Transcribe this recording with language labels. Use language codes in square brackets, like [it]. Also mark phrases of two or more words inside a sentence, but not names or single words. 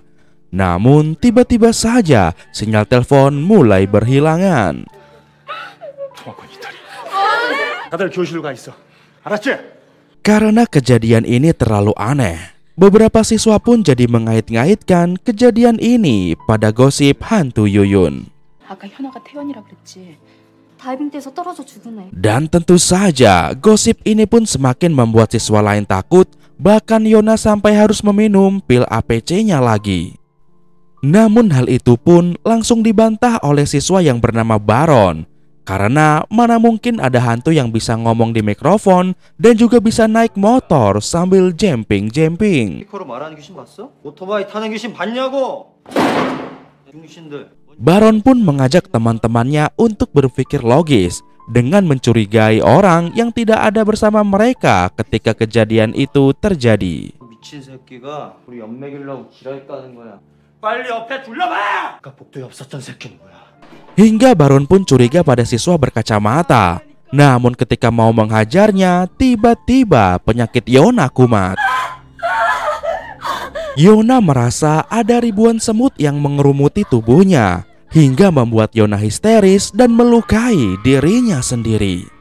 [id] Namun tiba-tiba saja sinyal telepon mulai berhilangan. [ko] 다들 교실로 가 있어. 알았지? [id] Karena kejadian ini terlalu aneh, beberapa siswa pun jadi mengait-ngaitkan kejadian ini pada gosip hantu Yuyun. [ko] 아까 현아가 태연이라 그랬지. 다이빙 때에서 떨어져 죽은 애. [id] Dan tentu saja gosip ini pun semakin membuat siswa lain takut. Bahkan Yona sampai harus meminum pil APC-nya lagi. Namun hal itu pun langsung dibantah oleh siswa yang bernama Baron. Karena mana mungkin ada hantu yang bisa ngomong di mikrofon dan juga bisa naik motor sambil jumping-jumping. [ko] 스피커로 말하는 귀신 봤어? 오토바이 타는 귀신 봤냐고? 중신들. [id] Baron pun mengajak teman-temannya untuk berpikir logis dengan mencurigai orang yang tidak ada bersama mereka ketika kejadian itu terjadi. [ko] 미친 새끼가 우리 연맥이려고 지랄 까는 거야. 빨리 옆에 둘러봐! 아까 복도에 없었던 새끼는 뭐야? [id] Hingga Baron pun curiga pada siswa berkacamata. Namun ketika mau menghajarnya, tiba-tiba penyakit Yona kumat. Yona merasa ada ribuan semut yang mengerumuti tubuhnya, hingga membuat Yona histeris dan melukai dirinya sendiri.